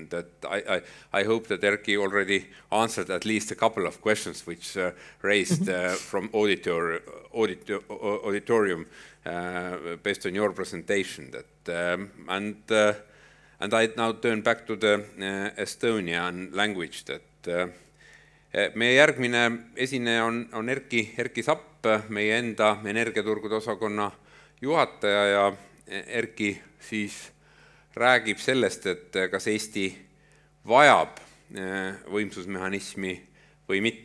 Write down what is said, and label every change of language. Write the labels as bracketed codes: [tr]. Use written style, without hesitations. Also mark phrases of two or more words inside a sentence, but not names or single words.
[en] That I hope that Erkki already answered at least a couple of questions which raised from auditorium based on your presentation. And I now turn back to the Estonian language. [et] That meie järgmine esineja on Erkki Sapp, meie enda energiaturgude osakonna juhataja, ja Erkki siis räägib sellest, et kas Eesti vajab võimsusmehhanismi või mitte.